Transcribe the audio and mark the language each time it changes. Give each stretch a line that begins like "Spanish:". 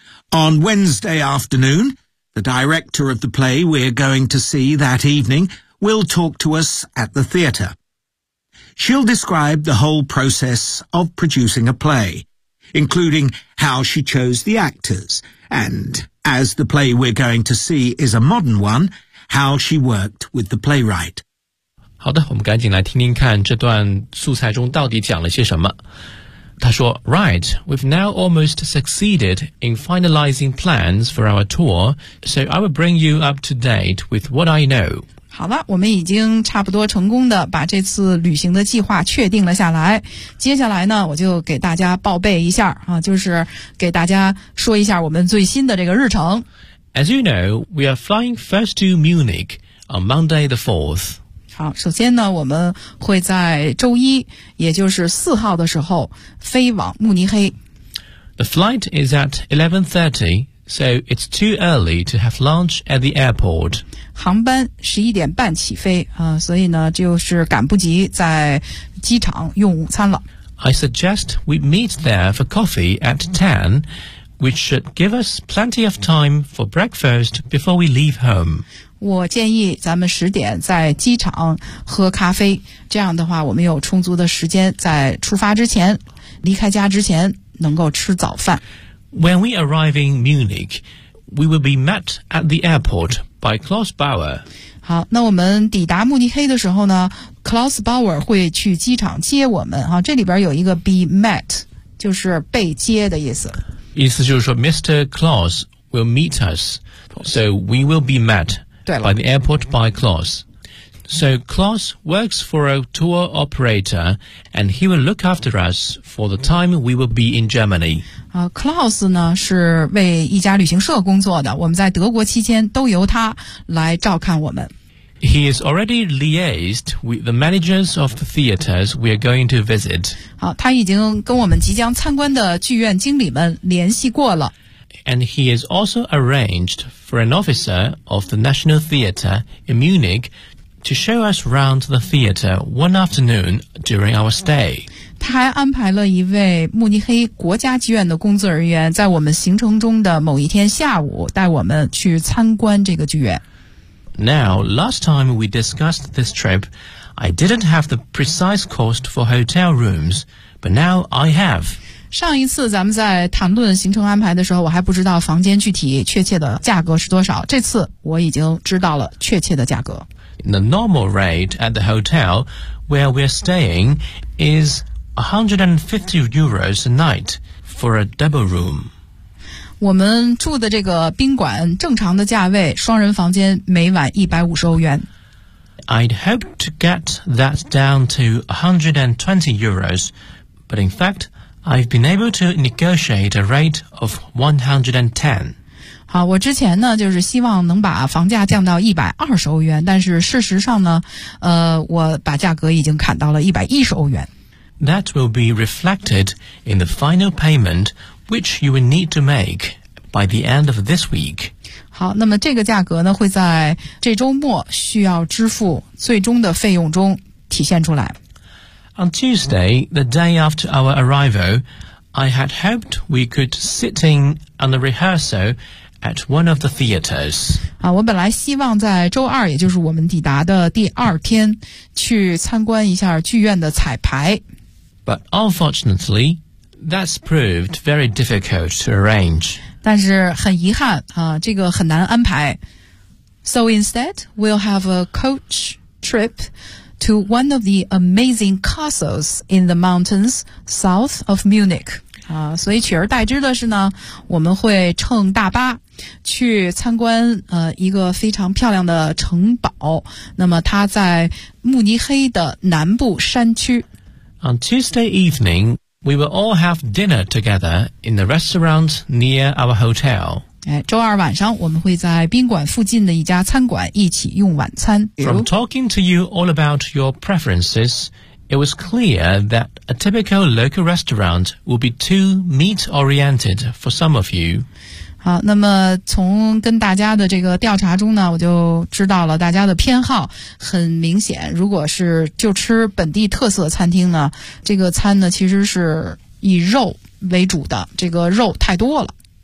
English: On Wednesday afternoon, the director of the play we're going to see that evening will talk to us at the theatre. She'll describe the whole process of producing a play, including how she chose the actors, and, as the play we're going to see is a modern one, how she worked with the playwright.
Chinese: 好的，我们赶紧来听听看这段素材中到底讲了些什么。他说
English: Right, we've now almost succeeded in finalizing plans for our tour, so I will bring you up to date with what I know.
Chinese: 好了，我们已经差不多成功的把这次旅行的计划确定了下来。接下来呢，我就给大家报备一下啊，就是给大家说一下我们最新的这个日程。
English: As you know, we are flying first to Munich on Monday the 4th.
Chinese: 好，首先呢，我们会在周一，也就是四号的时候飞往慕尼黑。
English: The flight is at 11:30, so it's too early to have lunch at the airport.
Chinese: 航班11:30起飞啊，所以呢，就是赶不及在机场用午餐了。
English: I suggest we meet there for coffee at 10, which should give us plenty of time for breakfast before we leave home.
Chinese: 我建议咱们10:00在机场喝咖啡，这样的话我们有充足的时间在出发之前，离开家之前能够吃早饭。
English: When we arrive in Munich, we will be met at the airport by Klaus Bauer.
Chinese: 好，那我们抵达慕尼黑的时候呢 ，Klaus Bauer 会去机场接我们。啊，这里边有一个
English: be met，
Chinese: 就是被接的意思。意思就是说
English: ，Mr. Klaus will meet us, so we will be met. By the airport by Klaus. So Klaus works for a tour operator, and he will look after us for the time we will be in Germany.
Chinese: Klaus 呢是为一家旅行社工作的，我们在德国期间都由他来照看我们。
English: He is already liaised with the managers of the theaters we are going to visit.
Chinese: 好，他已经跟我们即将参观的剧院经理们联系过了。
English: And he has also arranged for an officer of the National Theatre in Munich to show us round the theatre one afternoon during our stay.
Chinese: 他还安排了一位慕尼黑国家剧院的工作人员在我们行程中的某一天下午带我们去参观这个剧院。
English: Now, last time we discussed this trip, I didn't have the precise cost for hotel rooms, but now I have.
Chinese: 上一次咱们在谈论行程安排的时候，我还不知道房间具体确切的价格是多少。这次我已经知道了确切的价格。
English: The normal rate at the hotel where we're staying is €150 a night for a double room.
Chinese: 我们住的这个宾馆正常的价位，双人房间每晚150欧元。
English: I'd hoped to get that down to €120, but in fact,I've been able to negotiate a rate of 110.
Chinese: 好，我之前呢就是希望能把房价降到120欧元，但是事实上呢，我把价格已经砍到了110欧元。
English: That will be reflected in the final payment, which you will need to make by the end of this week.
Chinese: 好，那么这个价格呢会在这周末需要支付最终的费用中体现出来。
English: On Tuesday, the day after our arrival, I had hoped we could sit in on the rehearsal at one of the theaters.
Chinese: 啊，我本来希望在周二，也就是我们抵达的第二天，去参观一下剧院的彩排。
English: But unfortunately, that's proved very difficult to arrange.
Chinese: 但是很遗憾啊，这个很难安排。
English: So instead, we'll have a coach trip to one of the amazing castles in the mountains south of Munich.
Chinese: 所以取而代之的是呢，我们会乘大巴去参观一个非常漂亮的城堡，那么它在慕尼黑的南部山区。
English: On Tuesday evening, we will all have dinner together in the restaurant near our hotel.
Chinese: 周二晚上我们会在宾馆附近的一家餐馆一起用晚餐。
English: From talking to you all about your preferences, it was clear that a typical local restaurant will be too meat-oriented for some of you.
Chinese: 好，那么从跟大家的这个调查中呢，我就知道了大家的偏好很明显。如果是就吃本地特色餐厅呢，这个餐呢其实是以肉为主的，这个肉太多了。